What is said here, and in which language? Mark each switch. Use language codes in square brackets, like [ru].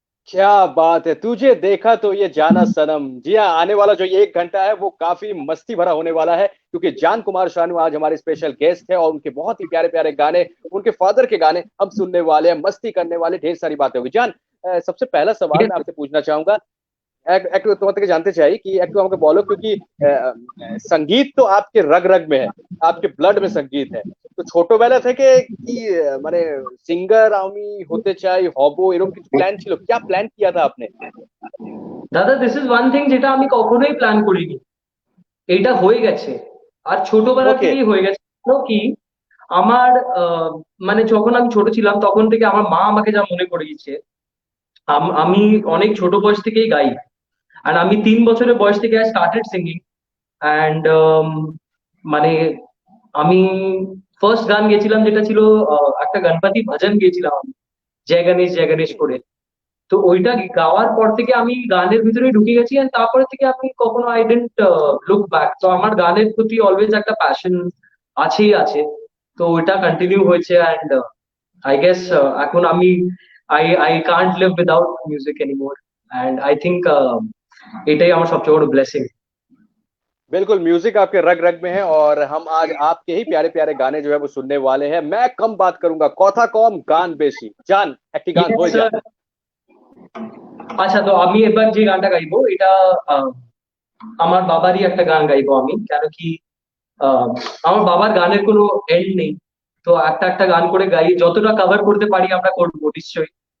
[hi] क्या बात है, तुझे देखा तो ये जाना सनम। जी हाँ, आने वाला जो ये 1 घंटा है वो काफी मस्ती भरा होने वाला है, क्योंकि जान कुमार शानू आज हमारे स्पेशल गेस्ट है और उनके बहुत ही प्यारे प्यारे गाने, उनके फादर के गाने हम सुनने वाले हैं, मस्ती करने वाले, ढेर सारी बातें होगी। जान, सबसे पहला सवाल [en] Yes, [hi] मैं आपसे पूछना चाहूंगा। [bn] একটু তোমার থেকে জানতে চাই कि একটু আমাকে বলো, [hi] क्योंकि संगीत तो आपके रग रग में है, आपके ब्लड में संगीत है। [bn] তো ছোটবেলা থেকে কি মানে সিঙ্গার আমি হতে চাই, হব, এরকম কিছু প্ল্যান ছিল? [hi] क्या [bn] প্ল্যান [hi] किया था आपने? [bn] দাদা, [en] this is one thing [bn] যেটা আমি কখনোই প্ল্যান করিনি, এইটা হয়ে গেছে। আর ছোটবেলা ওকে। থেকেই হয়ে গেছে। কেন কি, আমার মানে যখন আমি ছোট ছিলাম তখন থেকে আমার মা আমাকে যা মনে করিয়েছে, আমি অনেক ছোট বয়স থেকেই গাই। আর আমি 3 বছরের বয়স থেকে [en] I started singing. [bn] অ্যান্ড মানে আমি ফার্স্ট গান গেছিলাম যেটা ছিল একটা গণপতি ভজন গেছিলাম আমি, জয় গণেশ করে। তো ওইটা গাওয়ার পর থেকে আমি গানের ভিতরে ঢুকে গেছি, আর তারপরে থেকে আমি কখনো [en] I didn't look back. [bn] তো আমার গানের প্রতি অলওয়েজ একটা প্যাশন আছেই আছে। তো ওইটা কন্টিনিউ হয়েছে। [en] and I guess [bn] এখন আমি [en] I I can't live without music anymore. And I think [bn] এটাই আমার সবচেয়ে বড় ব্লেসিং। [hi] बिल्कुल, म्यूजिक आपके रग रग में है और हम आज आपके ही प्यारे प्यारे गाने जो है वो सुनने वाले हैं। मैं कम बात करूंगा, [bn] कथा कम गान बेशी। [hi] जान, [bn] একটি গান [en] yes [bn] হয়ে স্যার। যায়। আচ্ছা, তো আমি এবার যে গানটা গাইবো এটা আহ, আমার বাবারই একটা গান গাইবো আমি। কেন কি, আহ, আমার বাবার গানের কোনো এন্ড নেই। তো একটা একটা গান করে গাই, যতটা কভার করতে পারি আমরা করবো নিশ্চয়ই।